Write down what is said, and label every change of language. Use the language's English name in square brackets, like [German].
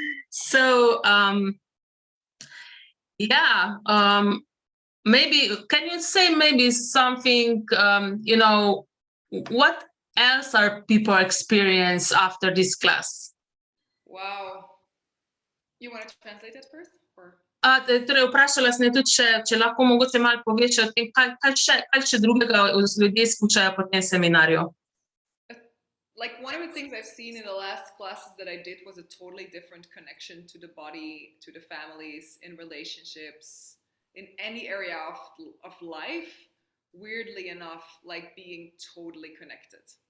[English] So, yeah, maybe, can you say maybe something, you know, what else are people experience after this class? Wow. You want to translate it first? Or? [Slovenian] Torej, vprašala sem tudi, če lahko mogoče malo poveš o tem, kaj še drugega ljudje skušajo po tem seminarju. [English] Like, one of the things I've seen in the last classes that I did was a totally different connection to the body, to the families, in relationships, in any area of life, weirdly enough, like being totally connected.